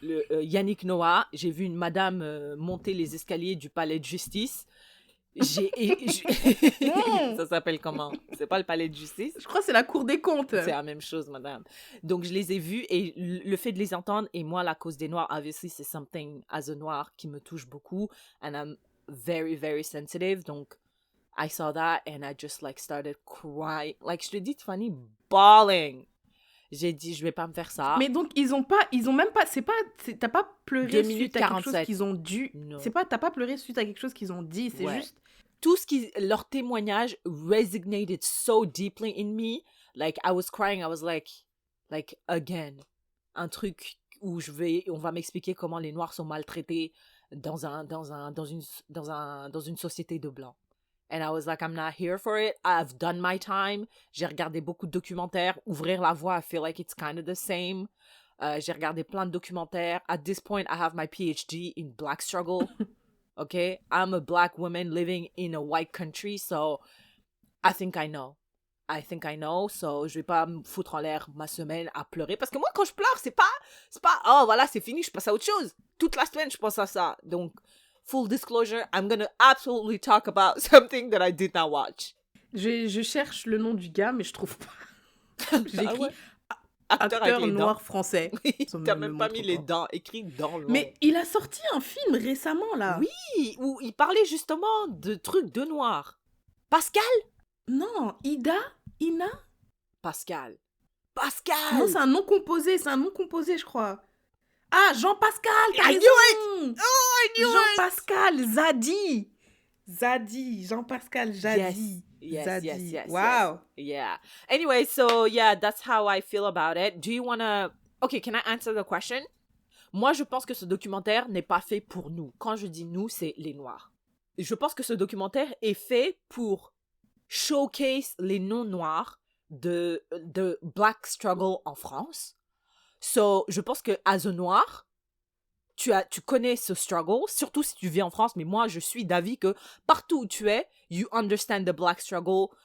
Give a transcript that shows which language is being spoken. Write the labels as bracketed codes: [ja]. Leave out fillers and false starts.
[fr] Yannick Noah, j'ai vu une madame monter les escaliers du palais de justice. Ça s'appelle comment? C'est pas le palais de justice? Je crois que c'est la cour des comptes. C'est la même chose, madame. Donc, je les ai vus et le fait de les entendre, et moi, la cause des Noirs, obviously, c'est [en] something as a [fr] Noir qui me touche beaucoup. [en] And I'm very, very sensitive. [fr] Donc, [en] I saw that and I just started crying. [fr] Je te dis, Tiffany, bawling. J'ai dit, je vais pas me faire ça. Mais donc, ils ont même pas, t'as pas pleuré suite à quelque chose qu'ils ont dû. Non. T'as pas pleuré suite à quelque chose qu'ils ont dit, c'est juste. Tout leur témoignage [en] resonated so deeply in me. I was crying, I was like, again. [fr] Un truc où on va m'expliquer comment les Noirs sont maltraités dans une société de Blancs. [en] And I was like, I'm not here for it. I've done my time. [fr] J'ai regardé beaucoup de documentaires. [en] Ouvrir la voie, I feel like it's kind of the same. [fr] J'ai regardé plein de documentaires. [en] At this point, I have my PhD in Black struggle. Okay? I'm a Black woman living in a white country, so I think I know. So [fr] je vais pas me foutre en l'air ma semaine à pleurer. Parce que moi, quand je pleure, c'est pas, oh voilà, c'est fini, je passe à autre chose. Toute la semaine, je pense à ça. Donc, [en] full disclosure, I'm gonna absolutely talk about something that I did not watch. [fr] Je cherche le nom du gars, mais je trouve pas. J'ai écrit acteur noir français. T'as même pas mis les dents, écrit dans le nom. Mais il a sorti un film récemment, là. Oui, où il parlait justement de trucs de noirs. Pascal? Non, Ina? Pascal. Non, c'est un nom composé, je crois. Ah, Jean-Pascal, t'as raison. [en] I knew it. Jean-Pascal Zadi, Jean-Pascal Zadi. Yes. Wow. Yeah. Anyway, so yeah, that's how I feel about it. Do you wanna... Okay, can I answer the question? [fr] Moi, je pense que ce documentaire n'est pas fait pour nous. Quand je dis nous, c'est les Noirs. Je pense que ce documentaire est fait pour [en] showcase [fr] les non-noirs de [en] Black struggle [fr] en France. So, je pense que [en] as a [fr] Noir, tu connais ce struggle, surtout si tu vis en France, mais moi, je suis d'avis que partout où tu es, [en] you understand the Black struggle.